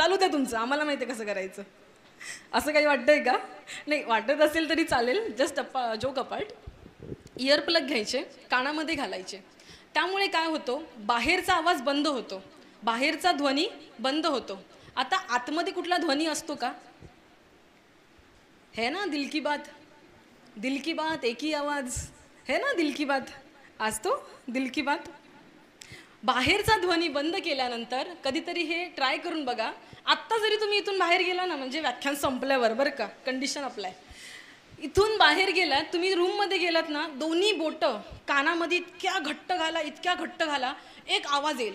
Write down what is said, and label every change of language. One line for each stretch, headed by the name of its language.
Marathi: चालू द्या तुमचं, आम्हाला माहिती आहे कसं करायचं. असं काही वाटतंय का? नाही, वाटत असेल तरी चालेल,
English: Just joke apart.
Marathi: Year plug घ्यायचे, कानामध्ये घालायचे. त्यामुळे काय होतं, बाहेरचा आवाज बंद होतो, बाहेरचा ध्वनी बंद होतो. आता आतमध्ये कुठला ध्वनी असतो का?
Hindi: है ना दिल की बात, दिल की बात एक ही आवाज है ना, दिल की बात, आज तो दिल की बात.
Marathi: बाहेरचा ध्वनी बंद केल्यानंतर कधीतरी हे ट्राय करून बघा. आत्ता जरी तुम्ही इथून बाहेर गेला ना, म्हणजे व्याख्यान संपल्यावर बरं का,
English: condition apply,
Marathi: इथून बाहेर गेलात, तुम्ही रूममध्ये गेलात ना, दोन्ही बोटं कानामध्ये इतक्या घट्ट घाला, इतक्या घट्ट घाला, एक आवाज येईल.